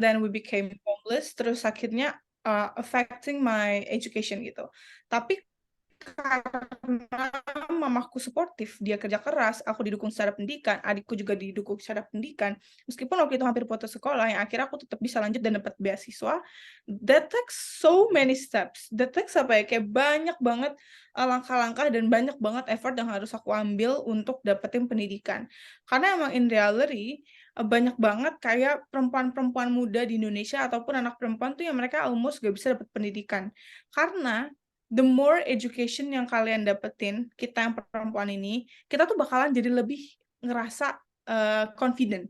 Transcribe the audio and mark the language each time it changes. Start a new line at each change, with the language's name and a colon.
English: then we became homeless, terus akhirnya, affecting my education gitu.
Indonesian: Tapi karena mamaku suportif, dia kerja keras, aku didukung secara pendidikan, adikku juga didukung secara pendidikan. Meskipun waktu itu hampir putus sekolah, yang akhirnya aku tetap bisa lanjut dan dapat beasiswa.
English: That takes so many steps.
Indonesian: That takes apa ya, kayak banyak banget langkah-langkah dan banyak banget effort yang harus aku ambil untuk dapetin pendidikan. Karena emang in reality, banyak banget kayak perempuan-perempuan muda di Indonesia ataupun anak perempuan tuh yang mereka almost gak bisa dapat pendidikan. Karena the more education yang kalian dapetin, kita yang perempuan ini, kita tuh bakalan jadi lebih ngerasa confident.